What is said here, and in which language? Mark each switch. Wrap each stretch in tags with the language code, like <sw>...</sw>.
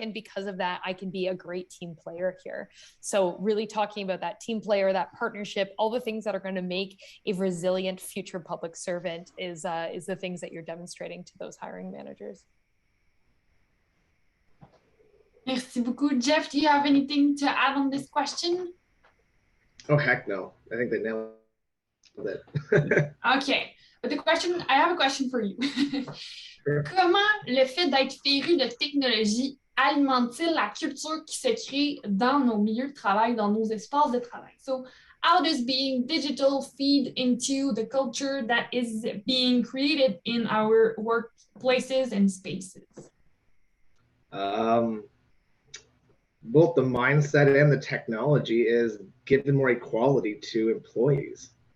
<en>And because of that, I can be a great team player here. So really talking about that team player, that partnership, all the things that are going to make a resilient future public servant is the things that you're demonstrating to those hiring managers.</en> <fr>Merci beaucoup.</fr> <en>Jeff, do you have anything to add on this question? Oh, heck no. I think they nailed it. Okay. But I have a question for you. Sure.</en> <fr>Comment le fait d'être féru de technologie alimente-t-il la culture qui se crée dans nos milieux de travail, dans nos espaces de travail?</fr> <en>So how does being digital feed into the culture that is being created in our workplaces and spaces? Both the mindset and the technology is giving more equality to employees.</en>